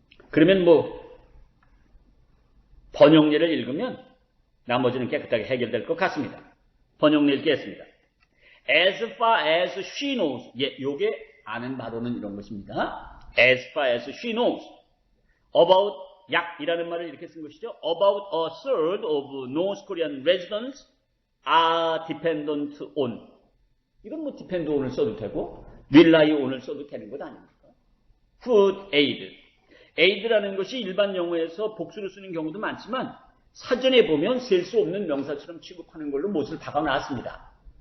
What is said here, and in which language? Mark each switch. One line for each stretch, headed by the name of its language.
Korean: 그러면 번역례를 읽으면 나머지는 깨끗하게 해결될 것 같습니다. 번역례 읽겠습니다.
English: As far as she knows.
Korean: 요게 아는 바로는 이런 것입니다.
English: As far as she knows.
Korean: About 약이라는 말을 이렇게 쓴 것이죠.
English: About a third of North Korean residents are dependent on.
Korean: 이건
English: depend on
Korean: 을 써도 되고
English: rely on
Korean: 을 써도 되는 것 아닙니까?
English: Food aid.
Korean: aid라는 것이 일반 영어에서 복수로 쓰는 경우도 많지만 사전에 보면 셀 수 없는 명사처럼 취급하는 걸로 못을 박아놨습니다.